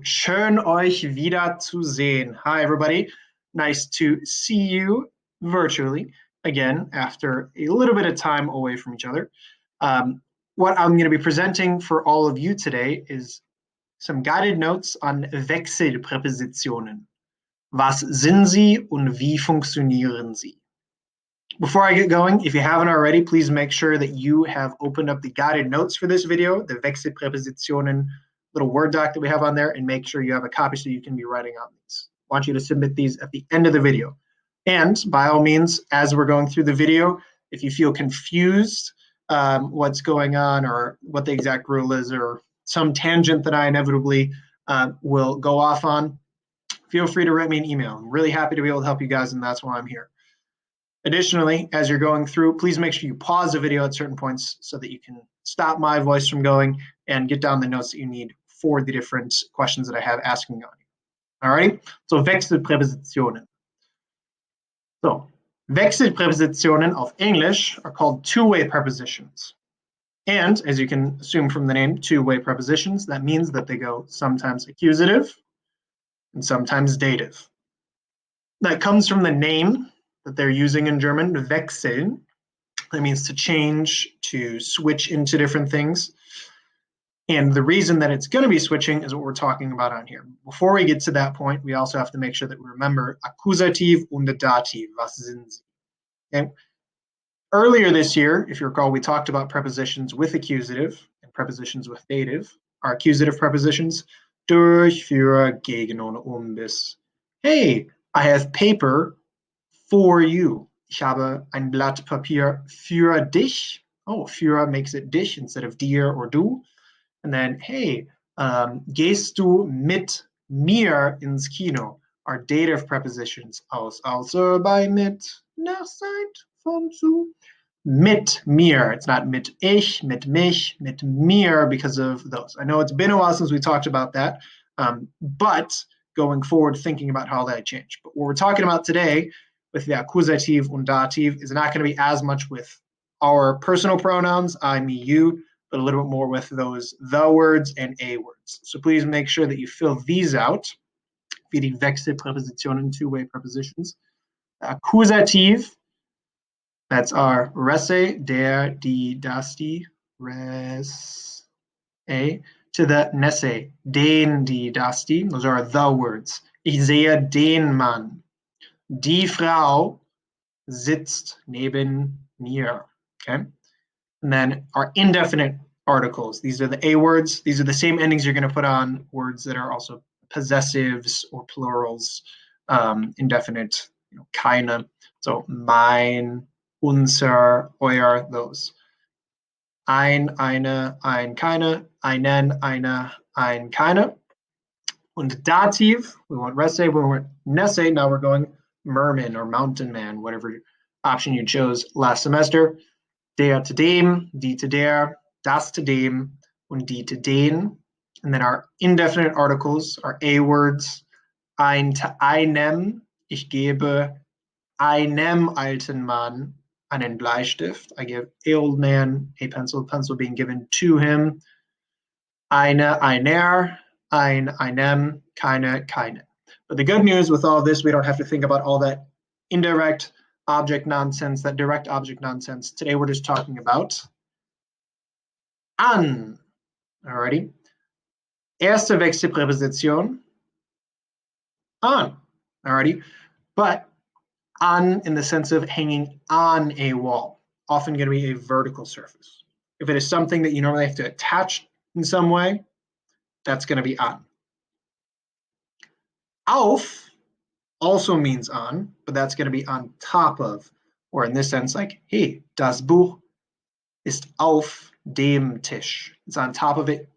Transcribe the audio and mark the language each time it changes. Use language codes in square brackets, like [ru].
[de] Schön euch wieder zu sehen. [en] Hi, everybody. Nice to see you virtually again after a little bit of time away from each other. What I'm going to be presenting for all of you today is some guided notes on Wechselpräpositionen. [de] Was sind sie und wie funktionieren sie? [en] Before I get going, if you haven't already, please make sure that you have opened up the guided notes for this video, the Wechselpräpositionen little Word doc that we have on there, and make sure you have a copy so you can be writing on these. I want you to submit these at the end of the video. And by all means, as we're going through the video, if you feel confused what's going on or what the exact rule is or some tangent that I inevitably will go off on, feel free to write me an email. I'm really happy to be able to help you guys, and that's why I'm here. Additionally, as you're going through, please make sure you pause the video at certain points so that you can stop my voice from going and get down the notes that you need for the different questions that I have asking on you. All right, so Wechselpräpositionen. So, Wechselpräpositionen of English are called two-way prepositions. And as you can assume from the name, two-way prepositions, that means that they go sometimes accusative and sometimes dative. That comes from the name that they're using in German, wechseln. That means to change, to switch into different things. And the reason that it's going to be switching is what we're talking about on here. Before we get to that point, we also have to make sure that we remember [de] Akkusativ und Dativ. Was sind sie? [en] Okay. Earlier this year, if you recall, we talked about prepositions with accusative and prepositions with dative. Our accusative prepositions, durch, für, gegen und bis. Hey, I have paper for you. [de] Ich habe ein Blatt Papier für dich. [en] Oh, für makes it dich instead of dir or du. And then, hey, [de] gehst du mit mir ins Kino? [en] Are dative prepositions [de] aus, außer, bei, mit, nach, seit, von, zu. Mit mir. [en] It's not [de] mit ich, mit mich, mit mir [en] because of those. I know it's been a while since we talked about that, but going forward, thinking about how that changed. But what we're talking about today with the Akkusativ und Dativ is not going to be as much with our personal pronouns, I, me, you, but a little bit more with those the words and a words. So please make sure that you fill these out [de] für die Wechselpräpositionen, [en] two-way prepositions. Akkusativ, that's our rese, der, die, das, die, res, a, to the nesse, den, die, das, die. Those are the words. [de] Ich sehe den Mann. Die Frau sitzt neben mir. [en] Okay. And then our indefinite articles. These are the a words. These are the same endings you're going to put on words that are also possessives or plurals, indefinite, keine. So mein, unser, euer, those. [de] Ein, eine, ein, keine, einen, eine, ein, keine. Und Dativ, [en] we want rese, we want nesse, now we're going merman or mountain man, whatever option you chose last semester. [de] Der to dem, die to der, das to dem, und die to den. [en] And then our indefinite articles are a words. [de] Ein to einem, ich gebe einem alten Mann einen Bleistift. [en] I give a old man a pencil, pencil being given to him. [de] Eine, einer, ein, einem, keine, keine. [en] But the good news with all this, we don't have to think about all that indirect object nonsense, that direct object nonsense. Today we're just talking about an. Alrighty. [de] Erste Wechselpräposition, an. [en] Alrighty. But on in the sense of hanging on a wall, often going to be a vertical surface. If it is something that you normally have to attach in some way, that's going to be on. Auf also means on, but that's going to be on top of, or in this sense, like, hey, [de] das Buch ist auf dem Tisch. [en] It's on top of it.